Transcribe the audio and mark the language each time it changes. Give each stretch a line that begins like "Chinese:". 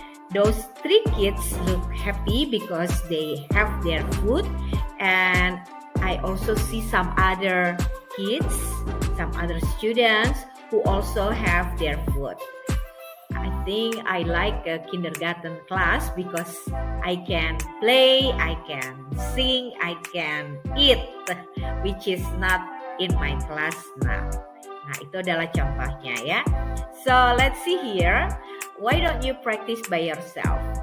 English: Those 3 kids look happy because they have their food, and I also see some other kids, some other students who also have their food. I think I like a kindergarten class because I can play, I can sing, I can eat, which is not in my class now.
Indonesian: Nah, itu adalah contohnya ya.
English: So, let's see here. Why don't you practice by yourself?